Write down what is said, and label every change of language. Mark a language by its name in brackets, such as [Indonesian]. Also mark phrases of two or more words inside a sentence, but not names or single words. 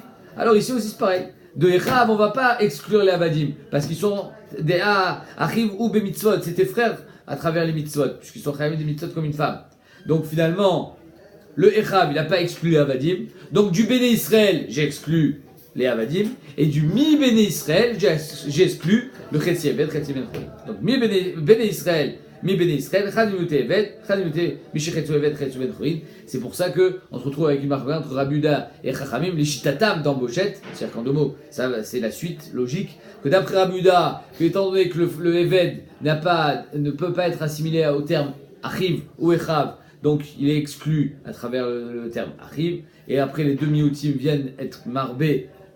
[French] Alors ici aussi c'est pareil. De Echav, on ne va pas exclure les Avadim, parce qu'ils sont des Achiv ou [Hebrew] בני מצוות, [French] c'est tes frères à travers les mitzvot, puisqu'ils sont chayav des mitzvot comme une femme. Donc finalement, le Echav, il n'a pas exclu les Avadim. Donc du [Hebrew] בני ישראל, [French] j'ai exclu les Avadim, et du [Hebrew] מבני ישראל, [French] j'ai exclu le [Hebrew] חציו עבד, חציו בן חורין. Donc מבני ישראל, צד מיעוט עבד, צד מיעוט, מי שחציו עבד, חציו בן חורין. C'est pour ça qu'on se retrouve avec une marque entre Rabbi Yehuda et Chachamim, les Shitatam dans Bochette, c'est-à-dire qu'en deux mots, ça c'est la suite logique, que d'après Rabbi Yehuda, que étant donné que le Eved ne peut pas être assimilé au terme Achiv ou Echav, donc il est exclu à travers le terme Achiv, et après les deux mioutim viennent être marbés,